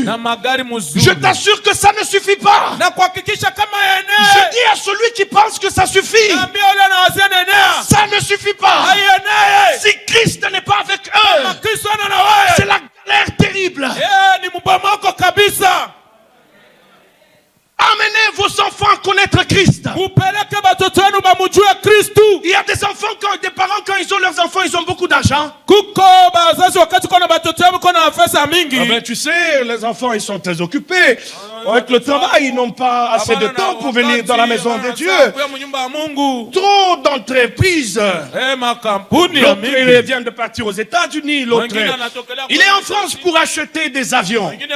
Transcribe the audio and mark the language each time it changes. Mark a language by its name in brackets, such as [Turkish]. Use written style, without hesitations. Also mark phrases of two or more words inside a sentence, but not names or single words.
[French] Je t'assure que ça ne suffit pas. Je dis à celui qui pense que ça suffit, ça ne suffit pas. Si Christ n'est pas avec eux, c'est la galère terrible. Amen. vos enfants à connaître Christ. [Swahili] mupeleke batoto wenu bamujue Kristu. [French] Il y a des enfants, des parents, quand ils ont leurs enfants, ils ont beaucoup d'argent. [Swahili] Kuko bazazi wakati kona batoto wenu kona pesa mingi. [French] Ah ben, tu sais, les enfants, ils sont très occupés. Avec le travail, ils n'ont pas assez de temps pour venir dans la maison de Dieu. Trop d'entreprises. L'autre, il vient de partir aux États-Unis. L'autre, il est en France pour acheter des avions.